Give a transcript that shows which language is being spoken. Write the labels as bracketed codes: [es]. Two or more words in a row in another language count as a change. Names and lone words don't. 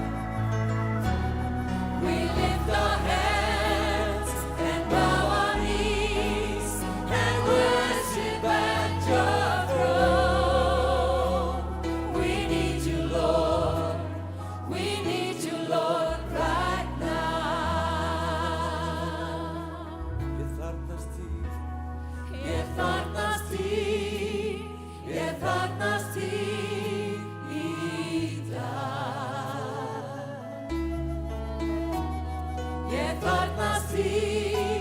[en] We lift our hands and bow our knees and worship at your throne. We need you, Lord. We need you, Lord, right now. [is] Ég þarfnast þín. Ég þarfnast þín. Ég þarfnast þín í dag. Ég þarfnast þín.